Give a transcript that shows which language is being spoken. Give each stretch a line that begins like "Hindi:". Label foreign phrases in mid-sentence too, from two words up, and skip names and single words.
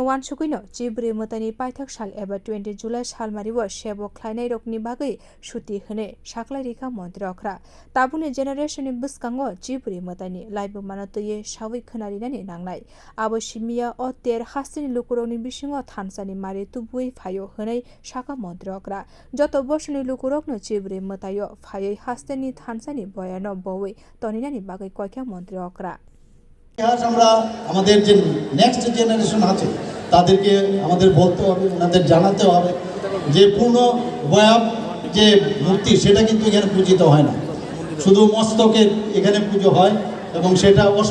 Kok Borok: wansukino chibrwi mwtaini paithak sal eba 20 July salmaribo sebo khlainai rokni bagai shuti hne saklai rikha montri okra tabuni generation bwskango chibrwi mwtaini laibu manatye sawi khnarinani nangnai abo simia o ter hastini lukurokni bisingo thansani mari tubui phaio hwnai saka montri okra joto bosni lukurokno chibrwi mwtaio phaioi hastini thansani boyano bowei toninani bagai koikha montri okra
Bangla: ইতিহাস আমরা আমাদের যে
English: next generation
Bangla: আছে তাদেরকে আমাদের বলতে হবে ওনাদের জানাতে হবে যে পূর্ণ বয়াব যে মূর্তি সেটা কিন্তু এখানে পূজিত হয় না শুধু মস্তকের এখানে পুজো হয় এবং সেটা